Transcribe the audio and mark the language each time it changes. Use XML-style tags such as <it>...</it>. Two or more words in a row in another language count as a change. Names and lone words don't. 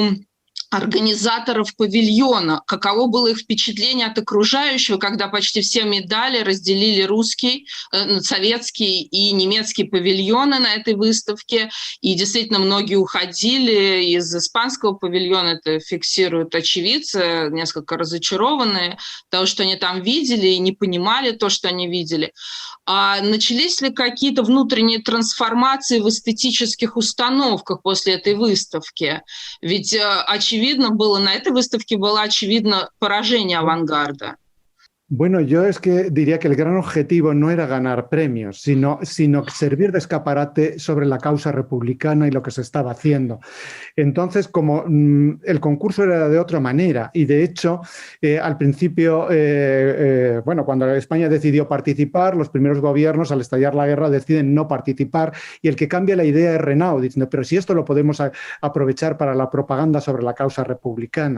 <ru>организаторов павильона, каково было их впечатление от окружающего, когда почти все медали разделили русский, советский и немецкий павильоны на этой выставке, и действительно многие уходили из испанского павильона, это фиксируют очевидцы, несколько разочарованные того, что они там видели, и не понимали то, что они видели. А начались ли какие-то внутренние трансформации в эстетических установках после этой выставки? Ведь очевидно было, на этой выставке было очевидно поражение авангарда.</ru> <es>Bueno, yo es que diría que el gran objetivo no era ganar premios, sino servir de escaparate sobre la causa republicana y lo que se estaba haciendo. Entonces, como el concurso era de otra manera, y de hecho, al principio, bueno, cuando España decidió participar, los primeros gobiernos, al estallar la guerra, deciden no participar, y el que cambia la idea es Renau, diciendo, pero si esto lo podemos aprovechar para la propaganda sobre la causa republicana.</es>